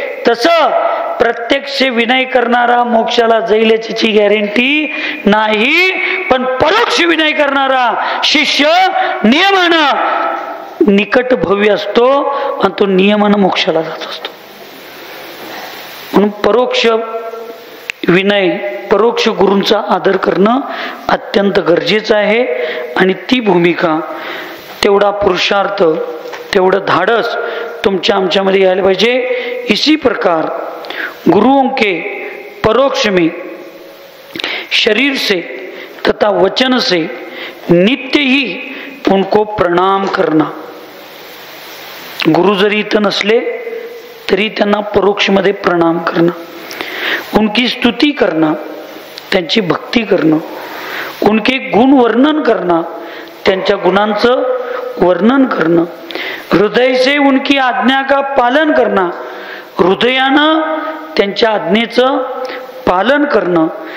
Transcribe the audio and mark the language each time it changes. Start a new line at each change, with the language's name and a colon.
Marathi: तसं प्रत्यक्ष विनय करणारा मोक्षाला जाईल याची गॅरंटी नाही, पण परोक्ष विनय करणारा शिष्य नियमानं निकट भव्य असतो आणि तो नियमानं मोक्षाला जात असतो. म्हणून परोक्ष विनय, परोक्ष गुरूंचा आदर करणं अत्यंत गरजेचं आहे. आणि ती भूमिका, तेवढा पुरुषार्थ, तेवढं धाडस तुमच्या आमच्यामध्ये यायला पाहिजे.
Hindi: इसी प्रकार गुरुओं के परोक्ष में शरीर से तथा वचन से नित्य ही उनको प्रणाम करना.
Marathi: गुरु जरी इथं नसले तरी त्यांना परोक्षमध्ये प्रणाम करणं,
Hindi: उनकी स्तुति करना,
Marathi: त्यांची भक्ती करणं,
Hindi: उनके गुण वर्णन
Marathi: करणं, त्यांच्या गुणांचं वर्णन करणं,
Hindi: हृदय से उनकी आज्ञा का पालन
Marathi: करणं, हृदयानं त्यांच्या आज्ञेचं पालन करणं.